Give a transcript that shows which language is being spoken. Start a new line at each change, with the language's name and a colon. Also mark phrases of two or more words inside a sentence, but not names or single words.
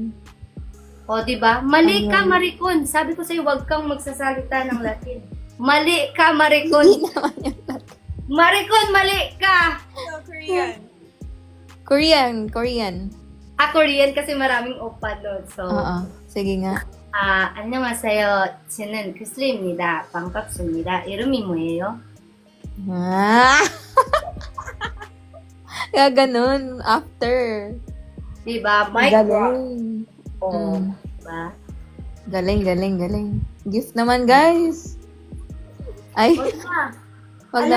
Filipino: Di ba? Mali ka, Ayun. Maricon. Sabi ko sa'yo, wag kang magsasalita ng Latin. Mali ka, Maricon. Maricon, mali ka! So, Korean. Korean. Korean kasi maraming opa doon. So, Oo. Sige nga.
Korean: 안녕하세요. 저는 구슬입니다. 반갑습니다. 이름이 뭐예요?
Filipino: Ah! Kaya ganun. After.
English: Diba? Mic drop.
Filipino: Galing. Diba? Galing. Gift naman, guys. Ay, Wag na. wag na,